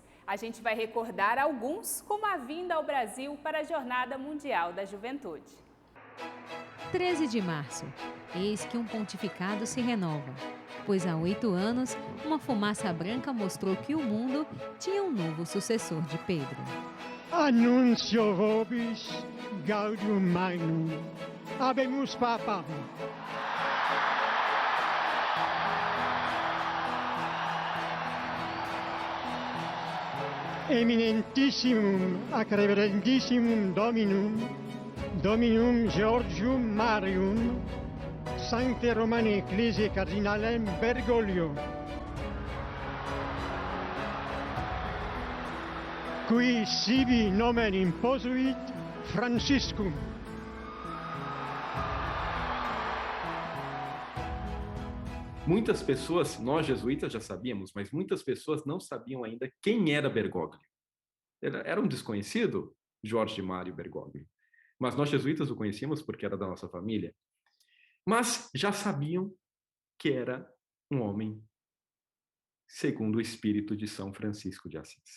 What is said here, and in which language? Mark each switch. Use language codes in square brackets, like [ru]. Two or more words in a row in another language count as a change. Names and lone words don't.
[pt] A gente vai recordar alguns, como a vinda ao Brasil para a Jornada Mundial da Juventude. 13 de março. Eis que um pontificado se renova. Pois há 8 anos, uma fumaça branca mostrou que o mundo tinha um novo sucessor de Pedro. [la] Annuncio vobis gaudium magnum. Habemus Papa. Eminentissimum ac reverendissimum Dominum Georgium Marium, Sancte Romane Ecclesiae Cardinalem Bergoglio, qui sibi nomen imposuit Franciscum. [pt] Muitas pessoas, nós jesuítas já sabíamos, mas muitas pessoas não sabiam ainda quem era Bergoglio. Era um desconhecido, Jorge Mário Bergoglio. Mas nós jesuítas o conhecíamos porque era da nossa família. Mas já sabiam que era um homem segundo o espírito de São Francisco de Assis.